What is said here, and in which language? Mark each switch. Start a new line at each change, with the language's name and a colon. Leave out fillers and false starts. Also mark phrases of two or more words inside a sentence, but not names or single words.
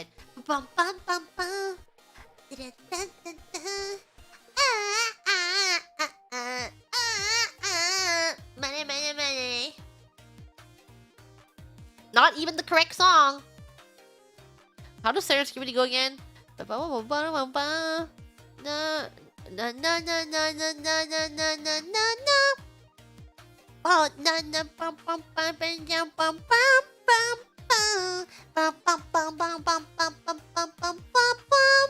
English: Bum, bum, bum, bum. Money, money, money. Not even the correct song. How does Saren Skibidi go again? Na na na na na na na na na na na. Oh na na bum bum bum bum bum bum bum bum bum bum bum bum bum bum bum bum bum.